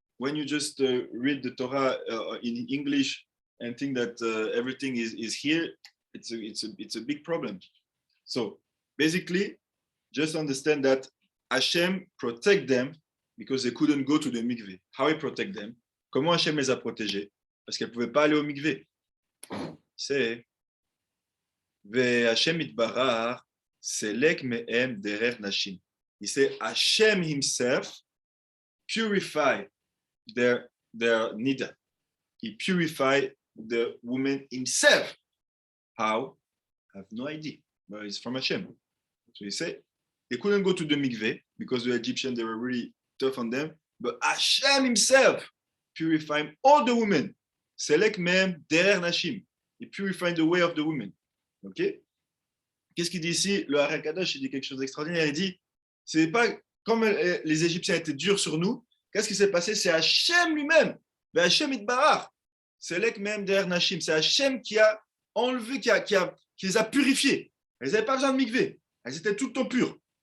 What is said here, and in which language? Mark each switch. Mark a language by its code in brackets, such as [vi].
[en] When you just read the Torah in English and think that everything is here, it's a big problem. So basically, just understand that Hashem protect them because they couldn't go to the mikveh. How he protect them? [fr] Comment Hashem les a protégés? Parce qu'elles ne pouvaient pas aller au mikveh. [he] C'est Hashem itbarach selek mehem derer nashim. [en] He said Hashem himself purified their nida. He purified the woman himself. How? I have no idea. But it's from Hashem. So he said they couldn't go to the mikveh because the Egyptians, they were really tough on them. But Hashem himself purified all the women. [he] Selek mehem derer nashim. [en] He purified the way of the women. [fr] Ok? Qu'est-ce qu'il dit ici? Le Har HaKadosh, il dit quelque chose d'extraordinaire. Il dit, c'est pas comme les Égyptiens étaient durs sur nous. Qu'est-ce qui s'est passé? C'est Hashem lui-même. Mais Hashem itbarach. [he] Selek mehem derer nashim. [fr] C'est Hashem qui a enlevé, qui les a purifiés. Elles n'avaient pas besoin de mikveh. Elles étaient tout le temps pures.